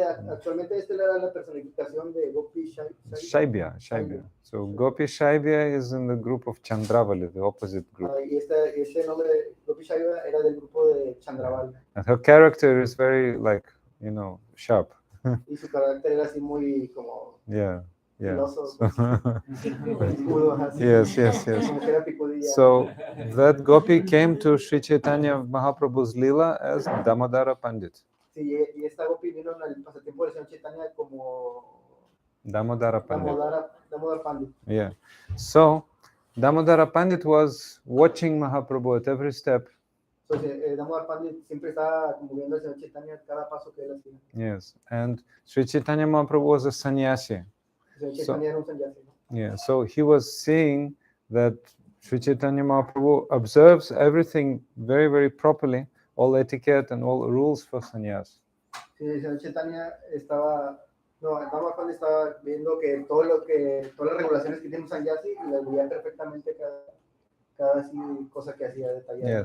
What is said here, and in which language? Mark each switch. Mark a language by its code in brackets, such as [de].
[es] Actualmente era la personificación de Gopi Shaibya. [en] So Gopi Shaibya is in the group of Chandravali, the opposite group. [es] Y este nombre de Gopi Shaibya era del grupo de Chandravali. [en] And her character is very sharp. [es] Y su carácter era así muy como filoso. [en] Yes. So that Gopi came to Sri Chaitanya Mahaprabhu's Leela as Damodara Pandit. [es] Sí, y esta Gopi vino en el pasatiempo de Sri Chaitanya como Damodara Pandit. Damodara Pandit. [en] Yeah. So Damodara Pandit was watching Mahaprabhu at every step. [es] So, Damodara Pandit siempre estaba moviendo a Sri Chaitanya cada paso que él hacía. [en] Yes, and Sri Chaitanya Mahaprabhu was a sannyasi. [es] Sri Chaitanya era un sannyasi. [en] Yeah, so he was seeing that Sri Chaitanya Mahaprabhu observes everything very, very properly, all etiquette and all rules for sannyas. [es] Sí, Sri Chaitanya Damodara Pandit estaba viendo que todas las regulaciones que tiene un sannyasi las veía perfectamente cada cosa que hacía detallada.